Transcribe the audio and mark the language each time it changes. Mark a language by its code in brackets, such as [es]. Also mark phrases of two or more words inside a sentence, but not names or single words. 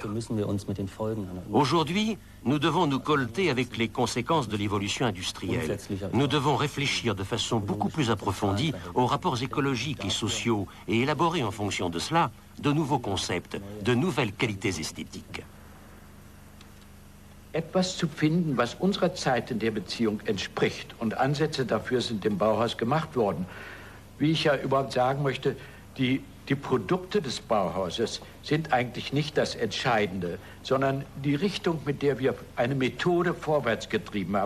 [fr] Aujourd'hui, nous devons nous colter avec les conséquences de l'évolution industrielle. Nous devons réfléchir de façon beaucoup plus approfondie aux rapports écologiques et sociaux et élaborer en fonction de cela de nouveaux concepts, de nouvelles qualités esthétiques. [de] Etwas zu finden, was unserer Zeit in der Beziehung entspricht. Und Ansätze dafür sind im Bauhaus gemacht worden. Wie ich ja überhaupt sagen möchte, die Produkte des Bauhauses sind eigentlich nicht das Entscheidende, sondern die Richtung, mit der wir eine Methode vorwärts getrieben haben.